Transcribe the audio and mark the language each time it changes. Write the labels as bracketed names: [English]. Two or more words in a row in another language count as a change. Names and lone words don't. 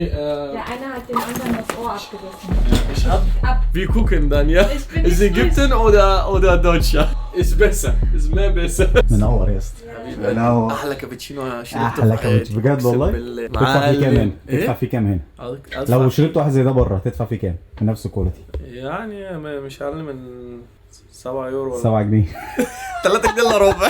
[German] Der eine hat den anderen das Ohr abgerissen. Ich hab. Wir gucken dann, ja? Ist Ägypten oder Deutschland? Ist besser, ist mehr besser. [Arabic] منور يا اسطى. منور. احلى كابتشينو شربته احلى كابتشينو بجد والله. تدفع فيه كام هنا؟ تدفع فيه كام هنا؟ لو شربت واحد زي ده بره تدفع فيه كام؟ بنفس الكواليتي. يعني مش اقل من 7 يورو ولا 7 جنيه. 3 جنيه الا ربع.